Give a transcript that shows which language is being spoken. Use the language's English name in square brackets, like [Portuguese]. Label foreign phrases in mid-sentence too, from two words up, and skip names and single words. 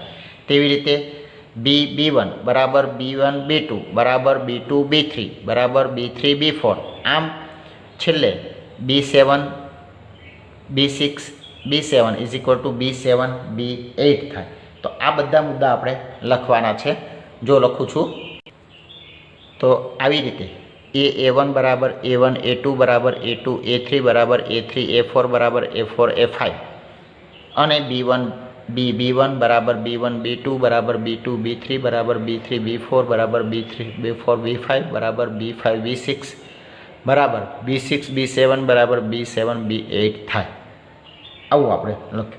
[Gujarati] તેવી રીતે B1 બરાબર B1 B2 બરાબર B2 B3 બરાબર B3 B4 આમ છેલ્લે B7 B6 B7 [English] is equal to [Gujarati] B7 B8 થાય। તો આ બધા મુદ્દા આપણે લખવાના છે। જો લખું છું તો આવી રીતે A1 બરાબર A1 A2 બરાબર A2 A3 બરાબર A3 A4 બરાબર A4 A5 અને B1 બરાબર B1 B2 બરાબર B2 B3 બરાબર B3 B4 બરાબર B3 B4 B5 બરાબર B5 B6 બરાબર B6 B7 બરાબર B7 B8 થાય। આવું આપણે લખ્યું।